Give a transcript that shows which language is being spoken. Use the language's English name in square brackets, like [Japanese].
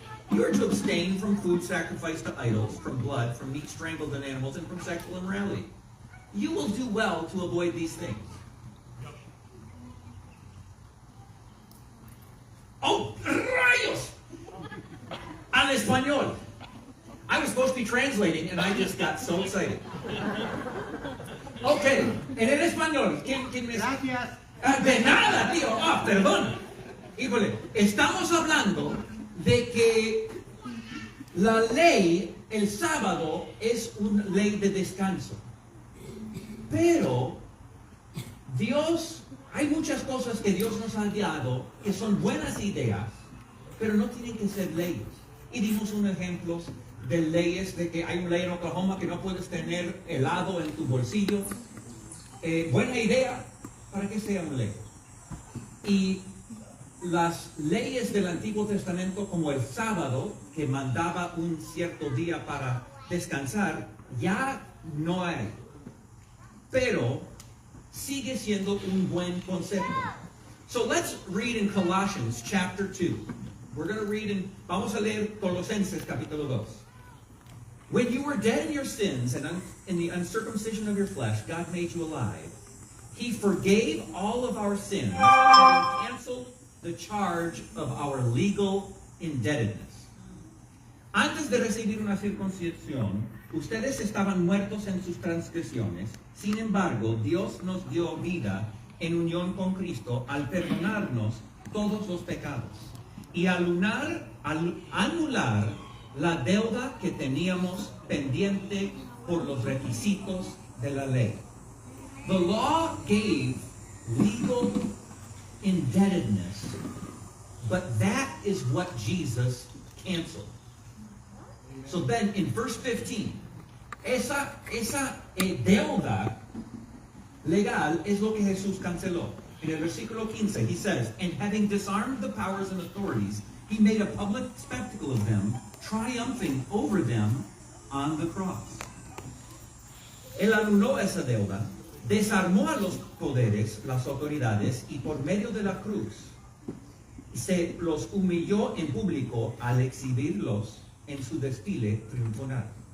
[English] You are to abstain from food sacrificed to idols, from blood, from meat strangled in animals, and from sexual immorality. You will do well to avoid these things. [Spanish] Oh, rayos! Al español. [English] I was supposed to be translating, and I just got so excited. [Spanish] Okay, en el español, ¿quién me dice? Gracias. De nada, tío. Ah, perdón. Híjole, estamos hablando de que la ley, el sábado, es una ley de descanso. Pero Dios, hay muchas cosas que Dios nos ha dado que son buenas ideas, pero no tienen que ser leyes. Y dimos un ejemplo de leyes, de que hay una ley en Oklahoma que no puedes tener helado en tu bolsillo. Buena idea, ¿para qué sea una ley? Y las leyes del Antiguo Testamento, como el sábado, que mandaba un cierto día para descansar, ya no hay. Pero sigue siendo un buen concepto. [English] So let's read in Colossians chapter 2. We're going to read [Spanish] vamos a leer Colosenses capítulo 2. [English] When you were dead in your sins and in the uncircumcision of your flesh, God made you alive. He forgave all of our sins and canceled the charge of our legal indebtedness. [Spanish] Antes de recibir una circuncisión, ustedes estaban muertos en sus transgresiones. Sin embargo, Dios nos dio vida en unión con Cristo al perdonarnos todos los pecados y anular la deuda que teníamos pendiente por los requisitos de la ley. [English] The law gave legal indebtedness, but that is what Jesus canceled. So then in verse 15, [Spanish] esa deuda legal es lo que Jesús canceló. [English] In [Spanish] el versículo 15, [English] he says, and having disarmed the powers and authorities, he made a public spectacle of them, triumphing over them on the cross. [Spanish] Él anuló esa deuda, desarmó a los poderes, las autoridades, y por medio de la cruz se los humilló en público al exhibirlos en su desfile triunfal.